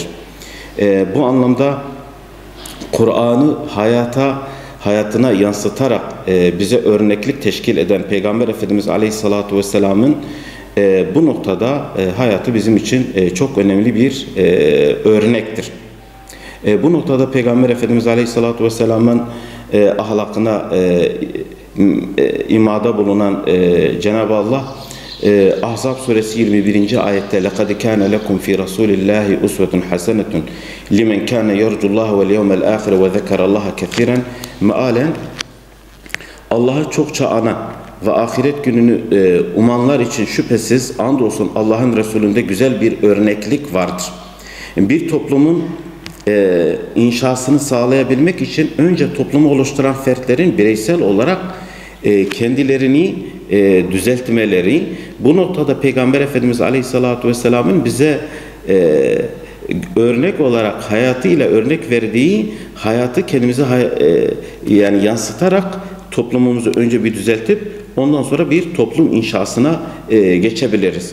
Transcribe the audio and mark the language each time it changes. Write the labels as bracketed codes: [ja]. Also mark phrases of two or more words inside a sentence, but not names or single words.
[tr] Bu anlamda Kur'an'ı hayatına yansıtarak bize örneklik teşkil eden Peygamber Efendimiz Aleyhisselatü Vesselam'ın bu noktada hayatı bizim için çok önemli bir örnektir. Bu noktada Peygamber Efendimiz Aleyhisselatü Vesselam'ın ahlakına imada bulunan Cenab-ı Allah Ahzab suresi 21. ayette [ar] لَقَدْ كَانَ لَكُمْ فِي رَسُولِ اللّٰهِ اُسْوَةٌ حَسَنَةٌ لِمَنْ كَانَ يَرْجُ اللّٰهَ وَالْيَوْمَ الْآخِرَ وَذَكَرَ اللّٰهَ كَثِيرًا [tr] mealen Allah'ı çokça anan ve ahiret gününü umanlar için şüphesiz andolsun Allah'ın Resulü'nde güzel bir örneklik vardır. Bir toplumun inşasını sağlayabilmek için önce toplumu oluşturan fertlerin bireysel olarak kendilerini düzeltmeleri, bu noktada Peygamber Efendimiz Aleyhisselatü Vesselam'ın bize örnek olarak hayatıyla örnek verdiği hayatı kendimize yani yansıtarak toplumumuzu önce bir düzeltip ondan sonra bir toplum inşasına geçebiliriz.